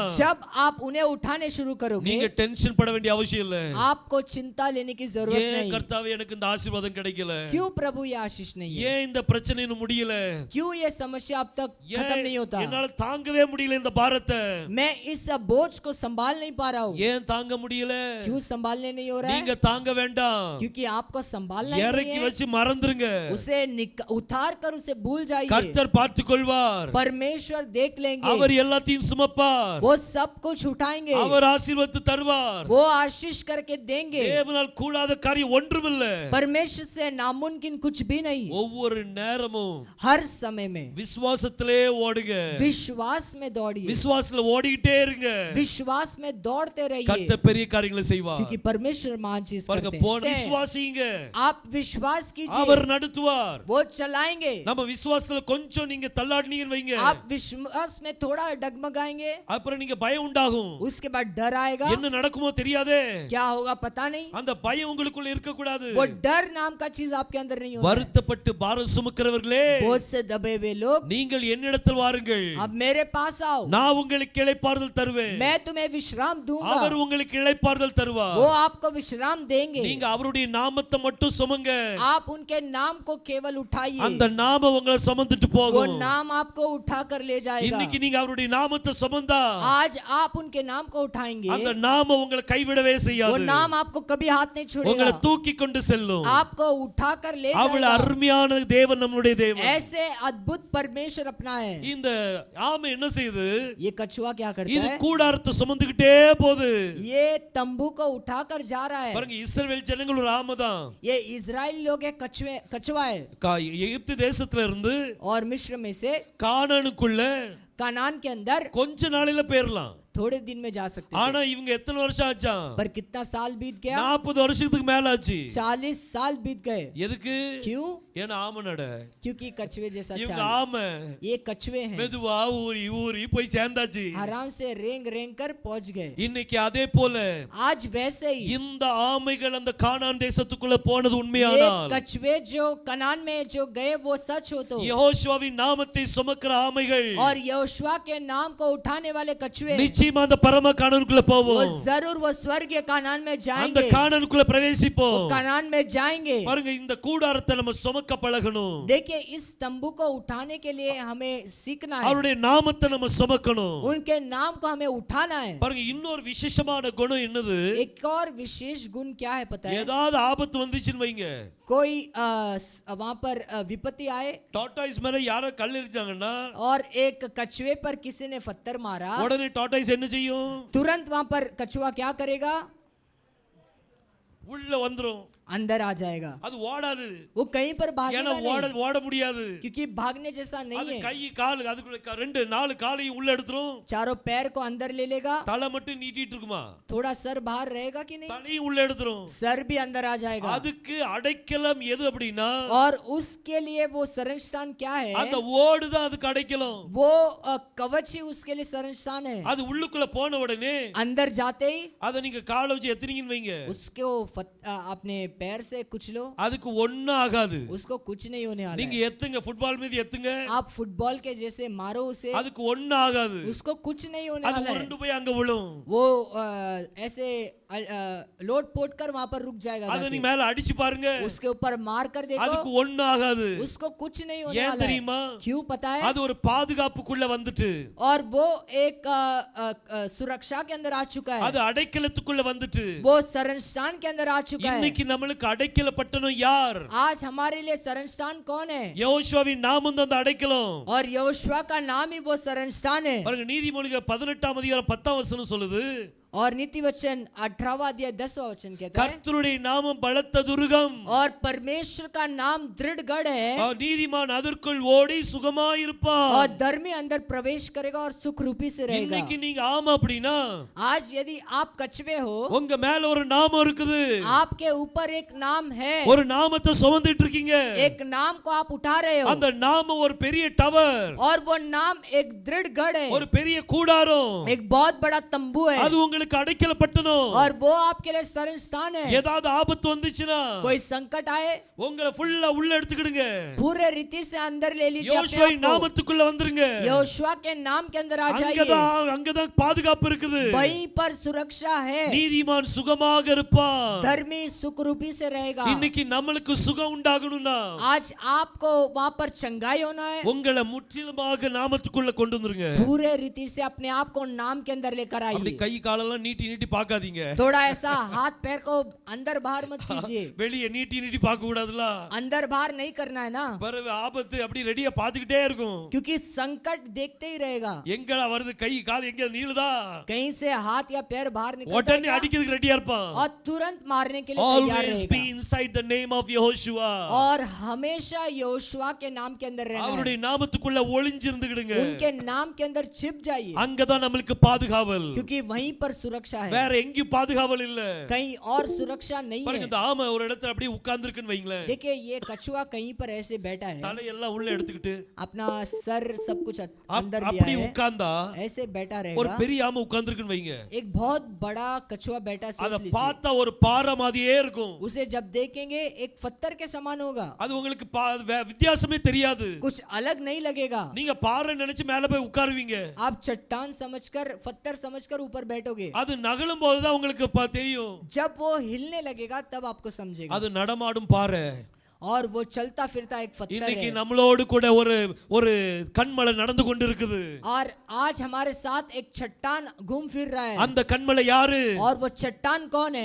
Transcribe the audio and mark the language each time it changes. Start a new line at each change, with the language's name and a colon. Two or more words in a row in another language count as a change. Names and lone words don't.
Hindi: जब आप उन्हें उठाने शुरू करोगे,
Tamil: நீங்க டென்ஷன் பட வேண்டிய அவசியம் இல்ல.
Hindi: आपको चिंता लेने की जरूरत
Tamil: ஏன்
Hindi: नहीं.
Tamil: கர்த்தாவே எனக்கு இந்த ஆசீர்வாதம் கிடைக்கல?
Hindi: क्यों प्रभु ये आशीष नहीं है?
Tamil: ஏன் இந்த பிரச்சனை இன்னும் முடியல?
Hindi: क्यों ये समस्या अब तक खत्म नहीं होता?
Tamil: என்னால தாங்கவே முடியல இந்த பாரத்தை.
Hindi: मैं इस बोझ को संभाल नहीं पा रहा हूँ.
Tamil: ஏன் தாங்க முடியல?
Hindi: क्यों संभालने नहीं हो रहा है?
Tamil: நீங்க தாங்க வேண்டாம்.
Hindi: क्योंकि आपको संभालना ही नहीं
Tamil: இறக்கி
Hindi: है.
Tamil: வச்சு மறந்துருங்க.
Hindi: उसे उतार कर उसे भूल जाइए.
Tamil: கர்த்தர் பார்த்துக் கொள்வார்.
Hindi: परमेश्वर देख लेंगे.
Tamil: அவர் எல்லாத்தையும் சுமப்பார்.
Hindi: वो सब कुछ उठाएंगे.
Tamil: அவர் ஆசீர்வாதத்தை தருவார்.
Hindi: वो आशीष करके देंगे.
Tamil: தேவனால் கூடாத காரியம் ஒன்றுமில்ல.
Hindi: परमेश्वर से नामुमकिन कुछ भी नहीं.
Tamil: ஒவ்வொரு நேரமும்
Hindi: हर समय में
Tamil: விசுவாசத்திலே ஓடுங்க.
Hindi: विश्वास में दौड़िए.
Tamil: விசுவாசத்துல ஓடிட்டே இருங்க.
Hindi: विश्वास में दौड़ते रहिए.
Tamil: கர்த்தர் பெரிய காரியங்களை செய்வார்.
Hindi: क्योंकि परमेश्वर महान चीज
Tamil: பாருங்க,
Hindi: करते
Tamil: போன
Hindi: हैं.
Tamil: விசுவாசிங்க.
Hindi: आप विश्वास कीजिए.
Tamil: அவர் நடத்துவார்.
Hindi: वो चलाएंगे.
Tamil: நம்ம விசுவாசத்துல கொஞ்சம் நீங்க தள்ளாடுனீங்கன்னு வைங்க,
Hindi: आप विश्वास में थोड़ा डगमगाएंगे,
Tamil: அப்புறம் நீங்க பயம் உண்டாகும்.
Hindi: उसके बाद डर आएगा.
Tamil: என்ன நடக்குமோ தெரியாதே.
Hindi: क्या होगा पता नहीं.
Tamil: அந்த பயம் உங்களுக்குள்ள இருக்க கூடாது.
Hindi: वो डर नाम का चीज आपके अंदर नहीं होता है.
Tamil: வருத்தப்பட்டு பாரம் சுமக்கிறவர்களே,
Hindi: बोझ से दबे हुए लोग,
Tamil: நீங்கள் என்னிடத்தில் வாருங்கள்,
Hindi: अब मेरे पास आओ,
Tamil: நான் உங்களுக்கு இளைப்பாறுதல் தருவேன்.
Hindi: मैं तुम्हें विश्राम दूंगा,
Tamil: அவர் உங்களுக்கு இளைப்பாறுதல் தருவார்.
Hindi: वो आपको विश्राम देंगे।
Tamil: நீங்க அவருடைய நாமத்தை மட்டும் சுமங்க,
Hindi: आप उनके नाम को केवल उठाइए,
Tamil: அந்த நாமம் உங்களை சுமந்துட்டு
Hindi: वो
Tamil: போகும்.
Hindi: नाम आपको उठा कर ले जाएगा।
Tamil: இன்னைக்கு நீங்க அவருடைய நாமத்தை சுமந்தா
Hindi: आज आप उनके नाम को उठाएंगे,
Tamil: அந்த நாமம் உங்களை கைவிடவே
Hindi: वो
Tamil: செய்யாது,
Hindi: नाम आपको कभी हाथ नहीं
Tamil: உங்களை
Hindi: छोड़ेगा,
Tamil: தூக்கி கொண்டு செல்லும்.
Hindi: आपको उठा कर ले
Tamil: அவ்வளவு
Hindi: जाएगा।
Tamil: அருமையான தேவன் நம்முடைய தேவன்.
Hindi: ऐसे अद्भुत परमेश्वर अपना है।
Tamil: இந்த ஆமை என்ன செய்யுது?
Hindi: ये कछुआ क्या करता
Tamil: இது
Hindi: है?
Tamil: கூடாரத்தை சுமந்துகிட்டே போகுது.
Hindi: ये तंबू को उठा कर जा रहा है।
Tamil: பாருங்க, இஸ்ரவேல் ஜனங்கள் ஒரு ஆமை தான்.
Hindi: ये इजराइल लोग एक कछुआ है,
Tamil: எகிப்து தேசத்துல இருந்து
Hindi: और मिस्र में से
Tamil: கானானுக்குள்ள
Hindi: कनान के अंदर
Tamil: கொஞ்ச நாளில போயிரலாம்.
Hindi: थोड़े दिन में जा सकते हैं,
Tamil: ஆனா இவங்க எத்தனை வருஷம் ஆச்சா?
Hindi: पर कितना साल बीत गया?
Tamil: 40 வருஷத்துக்கு மேல ஆச்சு.
Hindi: 40 साल बीत गए।
Tamil: எதுக்கு?
Hindi: क्यों?
Tamil: ஏன்னா ஆமை நட.
Hindi: क्योंकि कछुए जैसा
Tamil: இவங்க
Hindi: चाल,
Tamil: ஆமை
Hindi: ये कछुए हैं,
Tamil: மெதுவா ஊறி ஊறி போய் சேர்ந்தாச்சு.
Hindi: आराम से रेंग रेंग कर पहुंच गए।
Tamil: இன்னைக்கு அதே போல
Hindi: आज वैसे ही
Tamil: இந்த ஆமைகள் அந்த கானான் தேசத்துக்குள்ள போனது
Hindi: ये
Tamil: உண்மையானால்,
Hindi: कछुए जो कनान में जो गए वो सच हो तो,
Tamil: யெகோவாவின் நாமத்தை சுமக்கிற ஆமைகள்
Hindi: और यहोशुआ के नाम को उठाने वाले कछुए,
Tamil: நிச்சயமா அந்த பரம கானானுக்குள்ள
Hindi: वो
Tamil: போவோம்.
Hindi: जरूर वो स्वर्गीय कानान में
Tamil: அந்த
Hindi: जाएंगे,
Tamil: கானானுக்குள்ள
Hindi: वो
Tamil: பிரவேசிப்போம்.
Hindi: कानान में जाएंगे।
Tamil: பாருங்க, இந்த கூடாரத்தை நம்ம சுமக்க பழகணும்.
Hindi: देखिए, इस तंबू को उठाने के लिए हमें सीखना है,
Tamil: அவருடைய நாமத்தை நம்ம சுமக்கணும்.
Hindi: उनके नाम को हमें उठाना है।
Tamil: பாருங்க, இன்னொரு விசேஷமான குணம் என்னது?
Hindi: एक और विशेष गुण क्या है पता है?
Tamil: ஏதாவது ஆபத்து வந்துச்சுன்னு வைங்க,
Hindi: कोई वहां पर विपत्ति आए
Tamil: டாட்டாய்ஸ் மேல யாரோ கல் எறிஞ்சாங்கன்னா
Hindi: और एक कछुए पर किसी ने पत्थर मारा,
Tamil: உடனே டாட்டாய்ஸ் என்ன செய்யும்?
Hindi: तुरंत वहां पर कछुआ क्या करेगा?
Tamil: உள்ள வந்துரும்.
Hindi: अंदर आ जाएगा,
Tamil: அது ஓடாது.
Hindi: वो कहीं पर
Tamil: ஏன்னா
Hindi: भागेगा नहीं,
Tamil: ஓட முடியாது.
Hindi: क्योंकि भागने जैसा
Tamil: அது
Hindi: नहीं है।
Tamil: கை கால் அதுக்குள்ள 2-4 காலையும் உள்ள எடுத்துரும்.
Hindi: चारों पैर को अंदर ले लेगा,
Tamil: தலை மட்டும் நீட்டிட்டு இருக்குமா?
Hindi: थोड़ा सर बाहर रहेगा कि नहीं,
Tamil: தலையும் உள்ள எடுத்துரும்.
Hindi: सर भी अंदर आ जाएगा।
Tamil: அதுக்கு அடைக்கலம் எது அப்படின்னா,
Hindi: और उसके लिए वो शरण स्थान क्या है?
Tamil: அந்த ஓடு தான் அதுக்கு அடைக்கலம்.
Hindi: वो कवच ही उसके लिए शरण स्थान है।
Tamil: அது உள்ளுக்குள்ள போன உடனே
Hindi: अंदर जाते ही
Tamil: அதை நீங்க காலை வச்சு எத்தினீங்கன்னு வைங்க,
Hindi: उसको अपने पैर से कुछ लो,
Tamil: அதுக்கு ஒண்ணும் ஆகாது.
Hindi: उसको कुछ नहीं होने वाला
Tamil: நீங்க
Hindi: है।
Tamil: எத்துங்க, ஃபுட்பால் மீது எத்துங்க,
Hindi: आप फुटबॉल के जैसे मारो उसे,
Tamil: அதுக்கு ஒண்ணும் ஆகாது.
Hindi: उसको कुछ नहीं होने
Tamil: அது
Hindi: वाला है।
Tamil: உருண்டு போய் அங்க விழும்.
Hindi: वो ऐसे लोट पोट कर वहां पर रुक जाएगा,
Tamil: அதை
Hindi: जाके।
Tamil: நீ மேல அடிச்சு பாருங்க,
Hindi: उसके ऊपर मार कर
Tamil: அதுக்கு
Hindi: देखो,
Tamil: ஒண்ணும் ஆகாது.
Hindi: उसको कुछ नहीं होने
Tamil: ஏன்
Hindi: वाला
Tamil: தெரியுமா?
Hindi: है। क्यों पता है?
Tamil: அது ஒரு பாதுகாப்புக்குள்ள வந்துட்டு,
Hindi: और वो एक सुरक्षा के अंदर आ चुका है,
Tamil: அது अடைக்கலத்துக்குள்ள வந்துட்டு.
Hindi: वो शरण स्थान के अंदर आ चुका है।
Tamil: இன்னைக்கு நம்மளுக்கு அடைக்கலப்பட்டனும் யார்?
Hindi: आज हमारे लिए शरण स्थान कौन है?
Tamil: யெகோவாவின் நாமம் தான் அந்த அடைக்கலம்.
Hindi: और यहोशुआ का नाम ही वो शरण स्थान है।
Tamil: பாருங்க, நீதிமொழிகள் 18 அதிகாரம் 10 வசனம் சொல்லுது,
Hindi: और नीति वचन 18वां अध्याय 10वां वचन कहता है,
Tamil: கர்த்தருடைய நாமம் பலத்த துர்கம்,
Hindi: और परमेश्वर का नाम दृढ़ गढ़ है,
Tamil: நீதிமான் அதற்குள் ஓடி சுகமாயிருப்பான்.
Hindi: और धर्मी अंदर प्रवेश करेगा और सुख रूपी से रहेगा।
Tamil: இன்னைக்கு நீங்க ஆமா அப்படின்னா,
Hindi: आज यदि आप कछुए हो,
Tamil: உங்க மேல ஒரு நாமம் இருக்குது.
Hindi: आपके ऊपर एक नाम है,
Tamil: ஒரு நாமத்தை சுமந்துட்டு இருக்கீங்க.
Hindi: एक नाम को आप उठा रहे हो,
Tamil: அந்த நாமம் ஒரு பெரிய டவர்,
Hindi: और वो नाम एक दृढ़ गढ़ है,
Tamil: ஒரு பெரிய கூடாரம்.
Hindi: एक बहुत बड़ा तंबू है,
Tamil: அது உங்களுக்கு அடைக்கலப்பட்டனும்.
Hindi: और वो आपके लिए शरण स्थान है।
Tamil: ஏதாவது ஆபத்து வந்துச்சுன்னா
Hindi: कोई संकट आए,
Tamil: உங்களை ஃபுல்லா உள்ள எடுத்துக்கிடுங்க.
Hindi: पूरे रीति से अंदर ले लीजिए अपने
Tamil: யோசுவாவின்
Hindi: आप को।
Tamil: நாமத்துக்குள்ள வந்துருங்க.
Hindi: यहोशुआ के नाम के अंदर आ जाइए,
Tamil: அங்கதான் பாதுகாப்பு இருக்குது.
Hindi: वहीं पर सुरक्षा है,
Tamil: நீதிமான் சுகமாக இருப்பான்.
Hindi: धर्मी सुख रूपी से रहेगा।
Tamil: இன்னைக்கு நம்மளுக்கு சுகம் உண்டாகணும்னா,
Hindi: आज आपको वहां पर चंगाई होना है,
Tamil: உங்களை முற்றிலுமாக நாமத்துக்குள்ள கொண்டு வந்துருங்க.
Hindi: पूरे रीति से अपने आप को नाम के अंदर लेकर
Tamil: அப்படி
Hindi: आइए।
Tamil: கை காலெல்லாம் நீட்டி நீட்டி பார்க்காதீங்க.
Hindi: थोड़ा ऐसा हाथ पैर को अंदर बाहर मत कीजिए,
Tamil: வெளியே நீட்டி நீட்டி பார்க்க கூடாதுல.
Hindi: अंदर बाहर नहीं करना है ना,
Tamil: பிறகு ஆபத்து அப்படி ரெடியா பாத்துக்கிட்டே இருக்கும்.
Hindi: क्योंकि संकट देखते ही रहेगा।
Tamil: எங்கடா வருது, கை கால் எங்க நீளுதா,
Hindi: कहीं से हाथ या पैर बाहर निकलता है
Tamil: உடனே
Hindi: क्या?
Tamil: அடிக்கிறதுக்கு ரெடியா இருப்பான்.
Hindi: और तुरंत मारने के लिए तैयार
English: Always be
Hindi: रहेगा।
English: inside the name of Yehoshua.
Hindi: और हमेशा यहोशुआ के नाम के अंदर रहना है,
Tamil: அவருடைய நாமத்துக்குள்ள ஒளிஞ்சிருந்துக்கிடுங்க.
Hindi: उनके नाम के अंदर छिप जाइए,
Tamil: அங்கதான் நம்மளுக்கு பாதுகாவல்.
Hindi: क्योंकि वहीं पर सुरक्षा है,
Tamil: வேற எங்கேயும் பாதுகாவல் இல்ல.
Hindi: कहीं और सुरक्षा नहीं
Tamil: பாருங்க
Hindi: है।
Tamil: இந்த ஆமை ஒரு இடத்துல அப்படியே உட்கார்ந்திருக்குன்னு வைங்களேன்.
Hindi: देखिए ये कछुआ कहीं पर ऐसे बैठा है,
Tamil: தலையெல்லாம் உள்ள எடுத்துக்கிட்டு
Hindi: अपना सर सब कुछ अंदर लिया
Tamil: அப்படி
Hindi: है,
Tamil: உட்கார்ந்தா
Hindi: ऐसे बैठा
Tamil: ஒரு
Hindi: रहेगा।
Tamil: பெரிய ஆமை உட்கார்ந்திருக்குன்னு வைங்க.
Hindi: एक बहुत बड़ा कछुआ बैठा,
Tamil: அத
Hindi: सोच लीजिए।
Tamil: பார்த்தா ஒரு பாறை மாதிரியே இருக்கும்.
Hindi: उसे जब देखेंगे एक पत्थर के समान होगा,
Tamil: அது உங்களுக்கு வித்தியாசமே தெரியாது.
Hindi: कुछ अलग नहीं लगेगा।
Tamil: நீங்க பாறை நினைச்சு மேல போய் உட்காருவீங்க.
Hindi: आप चट्टान समझकर, पत्थर समझकर ऊपर बैठोगे।
Tamil: அது நகலும் போது தான் உங்களுக்கு தெரியும்.
Hindi: जब वो हिलने लगेगा तब आपको समझेगा।
Tamil: அது நடமாடும் பாறை.
Hindi: और वो चलता फिरता एक पत्थर
Tamil: இன்னைக்கு
Hindi: है।
Tamil: நம்மளோடு கூட ஒரு கண்மலை நடந்து கொண்டிருக்குது.
Hindi: और आज हमारे साथ एक चट्टान घूम फिर रहा है।
Tamil: அந்த கண்மலை யாரு?
Hindi: और वो चट्टान कौन है?